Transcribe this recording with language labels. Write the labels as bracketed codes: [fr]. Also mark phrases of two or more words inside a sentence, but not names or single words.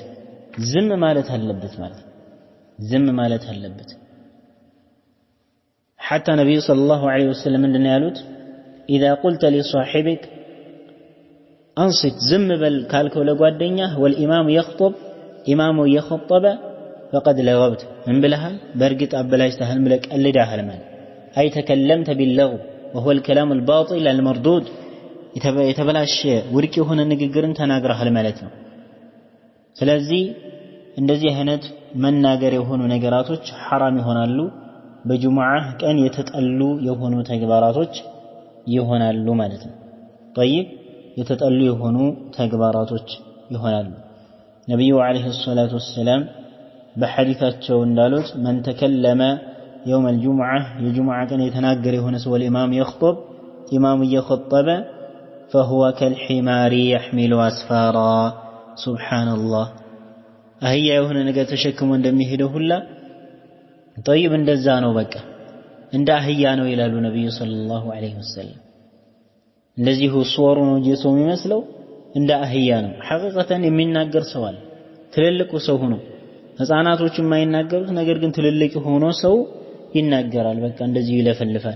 [am] ዝም ማለት አለበት ማለት ዝም ማለት አለበት። [ar] حتى النبي صلى الله عليه وسلم [am] ምንድነው ያሉት? [ar] إذا قلت لصاحبك أنصت [am] ዝም በል ካልከው ለጓደኛህ [ar] والإمام يخطب [am] ኢማሙ እየخطበ [ar] فقد لغوت [am] ምን ብለሃል? በእርግጥ አበላሽተሃል ብለህ ቀልደሃል ማለት [ar] أي تكلمت باللغو وهو الكلام الباطل المردود [am] የተበላሸ ውድቅ የሆነ ንግግርን ተናግረሃል ማለት ነው። ስለዚህ እንደዚህ አይነት መናገር የሆኑ ነገራቶች حرام ይሆናሉ። በጁምዓ ቀን የተጠሉ የሆኑ ተግባራቶች ይሆናሉ ማለት ነው። طيب የተጠሉ የሆኑ ተግባራቶች ይሆናሉ። ነብዩ [ar] عليه الصلاة والسلام [am] በሐዲታቸው እንዳሉት [ar] من تكلم يوم الجمعة [am] የጁምዓ ቀን የተናገረ የሆነ ሰው [ar] والإمام يخطب [am] ኢማሙ እየخطበ [ar] فهو كالحمار يحمل أسفارا سبحان الله [am] አህያ የሆነ ነገር ተሸክሞ እንደሚሄደው ሁላ ጠይብ እንደዛ ነው በቃ እንደ አህያ ነው ይላሉ ነብዩ [ar] صلى الله عليه وسلم [am] እንደዚህ ሱወሩ ነው እንጂ ሰው የሚመስለው እንደ አህያ ነው ሐቂቀተን የሚናገር ሰው አለ ትልልቁ ሰው ሆኖ ህፃናቶች የማይናገሩት ነገር ግን ትልልቅ ሆኖ ሰው ይናገራል በቃ እንደዚህ ይለፈልፋል